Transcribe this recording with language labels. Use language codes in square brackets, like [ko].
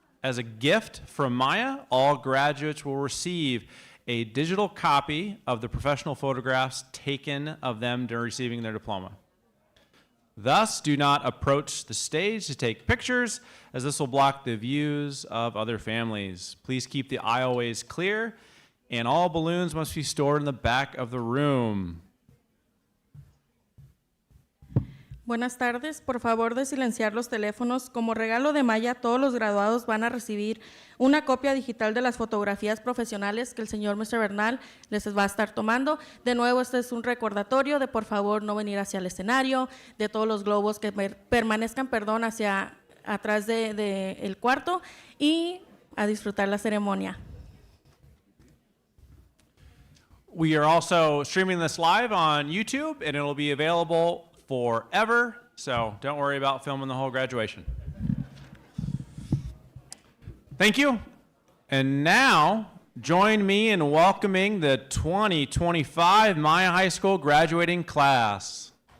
[en] As a gift from Maya, all graduates will receive a digital copy of the professional photographs taken of them during receiving their diploma. Thus, do not approach the stage to take pictures, as this will block the views of other families. Please keep the aisleways clear, and all balloons must be stored in the back of the room. [es] Buenas tardes, por favor de silenciar los teléfonos. Como regalo de Maya, todos los graduados van a recibir una copia digital de las fotografías profesionales que el señor Mr. Bernal les va a estar tomando. De nuevo, este es un recordatorio de por favor no venir hacia el escenario, de todos los globos que permanezcan, hacia atrás del cuarto y a disfrutar la ceremonia. [en] We are also streaming this live on YouTube, and it will be available forever, so don't worry about filming the whole graduation. Thank you. And now, join me in welcoming the 2025 Maya High School graduating class.